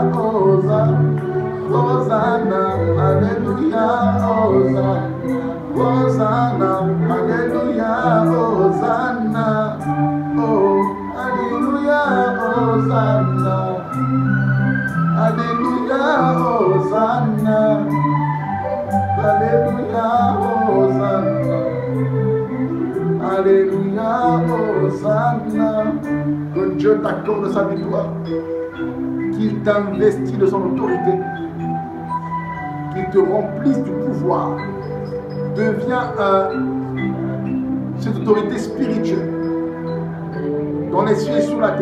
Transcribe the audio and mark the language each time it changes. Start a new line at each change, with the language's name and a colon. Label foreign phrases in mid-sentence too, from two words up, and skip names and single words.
French: Hosanna, Alléluia, Hosanna, Alléluia, Hosanna, oh, Alléluia, Hosanna, Alléluia, Hosanna, Alléluia, Hosanna, Alléluia, Hosanna. Que Dieu t'accorde sa victoire, qu'il t'investit de son autorité, qu'il te remplisse du pouvoir. Deviens cette autorité spirituelle dans les cieux et sur la terre.